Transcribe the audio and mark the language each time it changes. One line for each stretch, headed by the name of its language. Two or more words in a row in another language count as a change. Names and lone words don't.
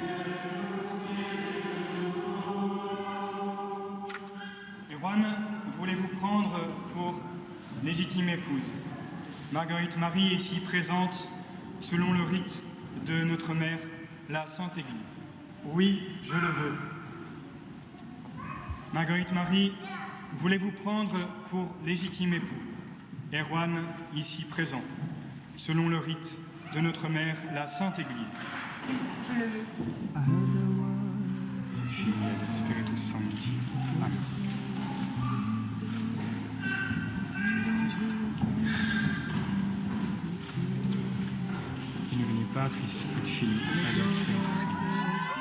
French: Erwan, voulez-vous prendre pour légitime épouse Marguerite Marie ici présente selon le rite de notre mère, la Sainte Église. Oui, je le veux. Marguerite Marie, voulez-vous prendre pour légitime époux Erwan, ici présent, selon le rite de notre mère, la Sainte Église. Oui, je le veux.
Latin: Filia et Spiritus Sancti. Amen. In nomine Patris et Filii et Spiritus Sancti.